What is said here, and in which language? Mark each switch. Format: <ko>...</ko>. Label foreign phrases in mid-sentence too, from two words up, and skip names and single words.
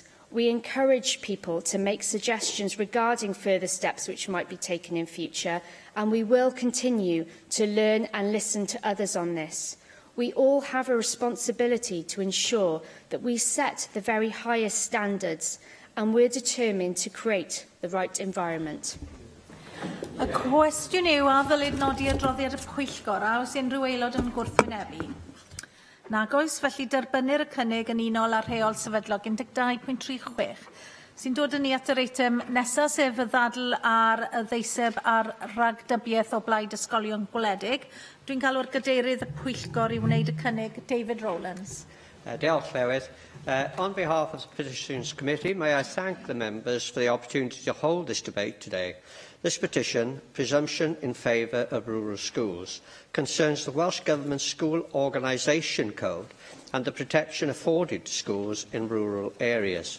<en>We encourage people to make suggestions regarding further steps which might be taken in future, and we will continue to learn and listen to others on this. We all have a responsibility to ensure that we set the very highest standards, and we're determined to create the right environment.</en> <cy>Y cwestiwn yw a ddylid nodi adroddiad y pwyllgor a oes unrhyw aelod yn gwrthwynebu? Nag oes, felly derbynir y cynnig yn unol ar rheol sefydlog 12.36 sy'n dod yn ni at yr eitem nesaf, sef y ddadl ar y ddeiseb ar ragdybiaeth o blaid ysgolion gwledig. Dwi'n galw'r gadeirydd y pwyllgor i wneud y cynnig, David Rowlands. Diolch, Llywydd.</cy> <en>On behalf of the Petitions Committee, may I thank the members for the opportunity to hold this debate today. This petition, Presumption in Favour of Rural Schools, concerns the Welsh Government School Organisation Code and the protection afforded to schools in rural areas.</en>